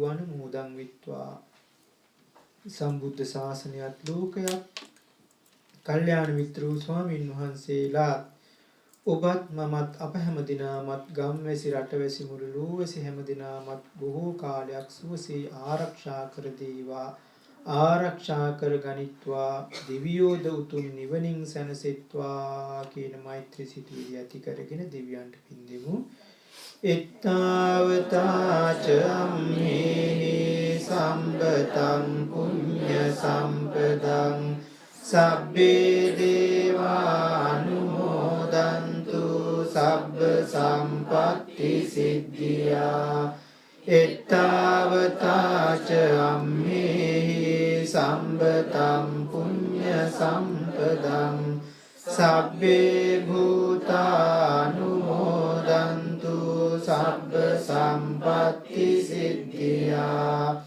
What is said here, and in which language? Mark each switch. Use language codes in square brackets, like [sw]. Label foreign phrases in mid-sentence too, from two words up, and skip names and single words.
[si] අනුමෝදන් විත්වා සම්බුද්ධ ශාසනයත් ලෝකයක් කල්යාණ මිත්‍රෝ ස්වාමින් වහන්සේලා ඔබත් මමත් අප හැම දිනාමත් ගම්වැසි රටවැසි මුළු ලෝවැසි හැම දිනාමත් බොහෝ කාලයක් සුවසේ ආරක්ෂා කර දේවා ආරක්ෂා කර ගනිත්වා දිව්‍යෝද උතුම් නිවනින් සැනසෙත්වා කියන මෛත්‍රී සිතුවිලි ඇති කරගෙන දෙවියන්ට පින් දෙමු. [pi] එත්තාවතාච අම්මේහි සම්පතං පුඤ්ඤ සම්පදං සබ්බේ දේවානුමෝදන්තු සබ්බ සම්පත්ති සිද්ධියා. එත්තාවතාච අම්මේහි සම්පතං පුඤ්ඤ සම්පදං සබ්බේ භූතානුමෝදන්තු සබ්බ සම්පත්ති සිද්ධියා.